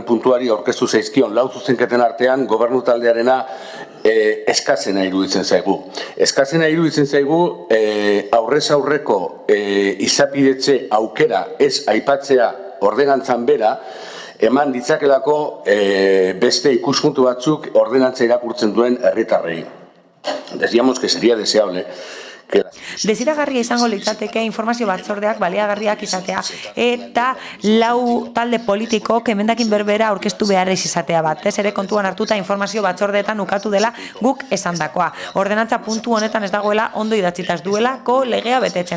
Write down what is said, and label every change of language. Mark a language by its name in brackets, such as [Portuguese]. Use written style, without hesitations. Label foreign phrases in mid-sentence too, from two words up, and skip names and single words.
[Basque] puntuari aurkeztu zaizkion lau zuzenketen artean, gobernu taldearena eskazena iruditzen zaigu. Eskazena iruditzen zaigu aurrez aurreko izapidetze aukera ez aipatzea ordenantzan bera, eman ditzakelako beste ikuspuntu batzuk ordenantza irakurtzen duen herritarrei. [Spanish] Decíamos que sería deseable [Basque] Desiragarria izango litzateke informazio batzordeak baliagarriak izatea eta lau talde politikok emendakin berbera aurkeztu behar ez izatea batez ere kontuan hartuta informazio batzordeetan ukatu dela guk esandakoa. Ordenantza puntu honetan ez dagoela ondo idatzita ez duelako legea betetzen.